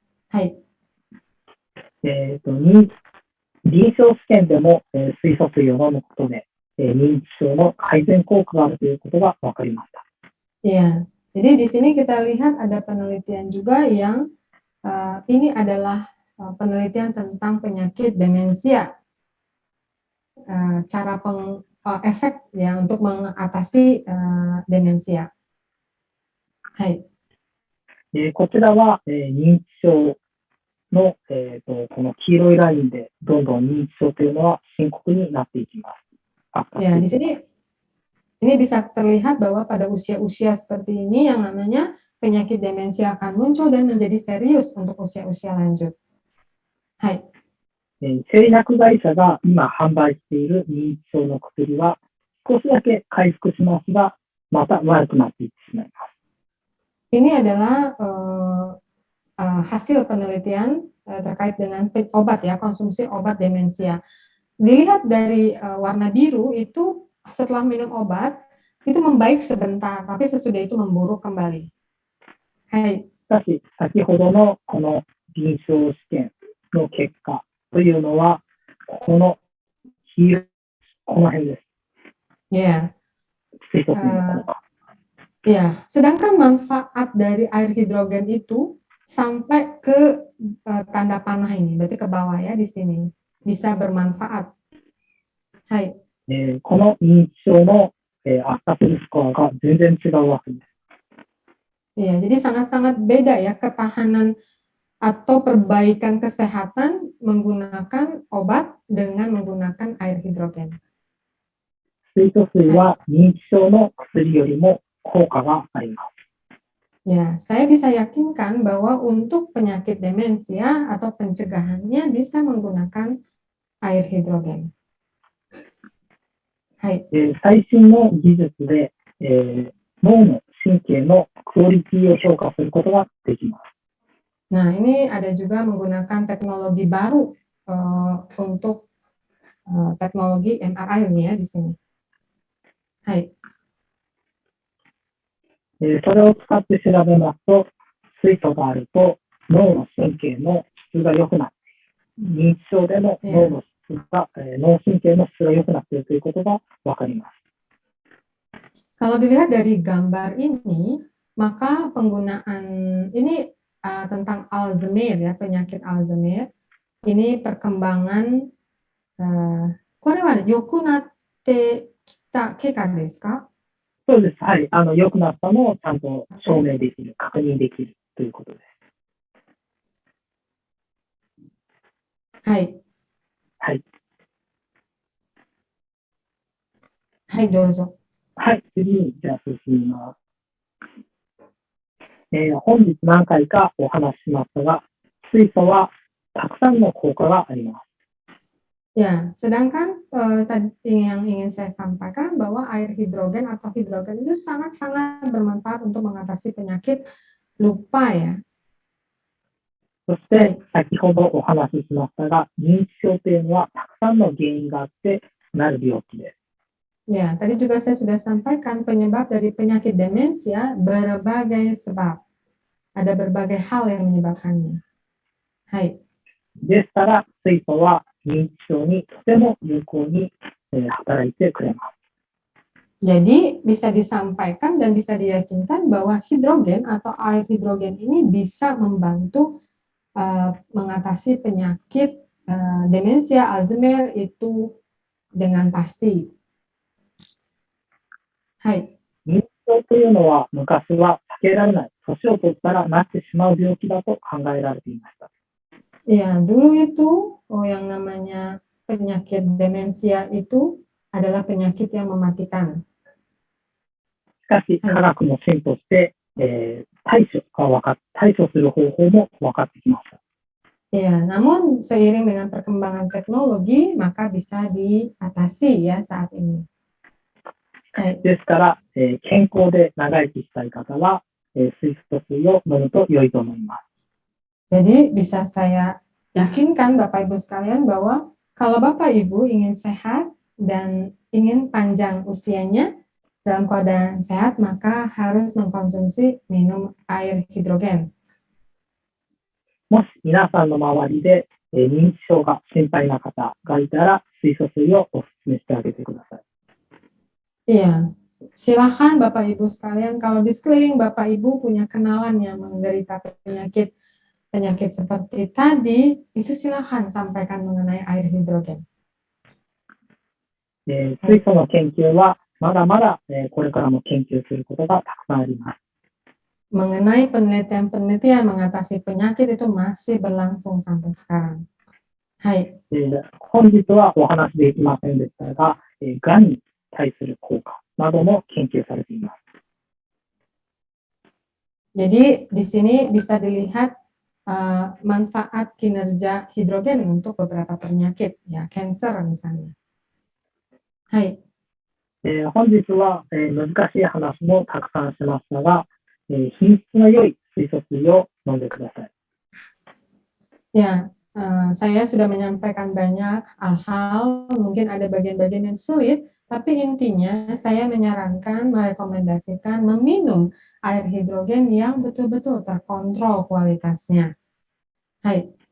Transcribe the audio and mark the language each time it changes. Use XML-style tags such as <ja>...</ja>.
<ja>はい。臨床試験でも、水素水を飲むことで、認知症の改善効果があるということが分かりました。</ja> <id>Ya, jadi di sini kita lihat ada penelitian juga yang ini adalah penelitian tentang penyakit demensia, cara efek ya untuk mengatasi demensia.</id> <ja>Hai. こちらは、認知症の、この黄色いラインでどんどん認知症というのは深刻になっていきます。</ja> <id>Ya, di sini ini bisa terlihat bahwa pada usia-usia seperti ini yang namanya penyakit demensia akan muncul dan menjadi serius untuk usia-usia lanjut.</id> <ja>Hai. 製薬会社が今販売している認知症の薬は少しだけ回復しますが、また悪くなっていってしまいます。</ja> <id>Ini adalah hasil penelitian terkait dengan obat ya, konsumsi obat demensia. Dilihat dari warna biru itu setelah minum obat itu membaik sebentar, tapi sesudah itu memburuk kembali.</id> <ja>Hai. しかし、先ほどのこの臨床試験の結果というのは、この黄色、この辺です。</ja> <id>Ya.</id> <ja>水素水の効果。</ja> <id>Ya, sedangkan manfaat dari air hidrogen itu sampai ke tanda panah ini, berarti ke bawah ya di sini, bisa bermanfaat.</id> <ja>Hai. この認知症の、悪化するスコアが全然違うわけです。</ja> <id>Ya, jadi sangat-sangat beda ya ketahanan atau perbaikan kesehatan menggunakan obat dengan menggunakan air hidrogen.</id> <ja>水素水は認知症の薬よりも効果があります。</ja> <id>Ya, saya bisa yakinkan bahwa untuk penyakit demensia atau pencegahannya bisa menggunakan air hidrogen.</id> <ja>Hai. 最新の技術で、脳の神経のクオリティを評価することができます。</ja> <id>Nah, ini ada juga menggunakan teknologi baru untuk teknologi MRI ini ya di sini.</id> <ja>Hai. それを使って調べますと、水素があると脳の神経の質が良くなっている。認知症でも脳の質が、脳神経の質が良くなっているということが分かります。</ja> <id>Kalau dilihat dari gambar ini, maka penggunaan ini tentang Alzheimer ya, penyakit Alzheimer. Ini perkembangan</id> <ja>これは良くなってきた経過ですか？そうです。はい。良くなったのをちゃんと証明できる、確認できるということです。はい。はい。はい、どうぞ。はい。次に、じゃあ進みます。本日何回かお話ししましたが、水素はたくさんの効果があります。</ja> <id>Ya, sedangkan tadi yang ingin saya sampaikan bahwa air hidrogen atau hidrogen itu sangat-sangat bermanfaat untuk mengatasi penyakit lupa ya.</id> <ja>そして、先ほどお話ししましたが、認知症というのはたくさんの原因があってなる病気です。</ja> <id>Ya, tadi juga saya sudah sampaikan penyebab dari penyakit demensia berbagai sebab. Ada berbagai hal yang menyebabkannya.</id> <ja>Hai. ですから、水素は認知症にとても有効に働いてくれます。</ja> <id>Jadi bisa disampaikan dan bisa diyakinkan bahwa hidrogen atau air hidrogen ini bisa membantu mengatasi penyakit demensia Alzheimer itu dengan pasti.</id> <ja>Hai. 認知症というのは昔は避けられない、年を取ったらなってしまう病気だと考えられていました。</ja> <id>Ya, dulu itu yang namanya penyakit demensia itu adalah penyakit yang mematikan.</id> <ja>しかし、科学も進歩して、対処する方法も分かってきました。</ja> <id>Ya, namun seiring dengan perkembangan teknologi, maka bisa diatasi ya saat ini.</id> <ja>ですから、健康で長生きしたい方は、水素水を飲むと良いと思います。</ja> <id>Jadi bisa saya yakinkan Bapak Ibu sekalian bahwa kalau Bapak Ibu ingin sehat dan ingin panjang usianya dalam keadaan sehat, maka harus mengkonsumsi minum air hidrogen.</id> <ja>もし皆さんの周りで、認知症が心配な方がいたら、水素水をお勧めしてあげてください。</ja> <id>Iya, silakan Bapak Ibu sekalian, kalau di sekeliling Bapak Ibu punya kenalan yang menderita penyakit seperti tadi, itu silakan sampaikan mengenai air hidrogen.</id> <ja>水素の研究はまだまだ、これからも研究することがたくさんあります。</ja> <id>Mengenai penelitian-penelitian mengatasi penyakit itu masih berlangsung sampai sekarang.</id> <ja>Hai. 本日はお話できませんでしたが、がんに対する効果なども研究されています。</ja> <id>Jadi di sini bisa dilihat manfaat kinerja hidrogen untuk beberapa penyakit, ya, cancer misalnya.</id> <ja>Hai. 本日は、難しい話もたくさんしましたが、品質の良い水素水を飲んでください。</ja> <id>Ya, saya sudah menyampaikan banyak hal, mungkin ada bagian-bagian yang sulit, tapi intinya saya menyarankan, merekomendasikan meminum air hidrogen yang betul-betul terkontrol kualitasnya.</id> <ja>Hai.</ja>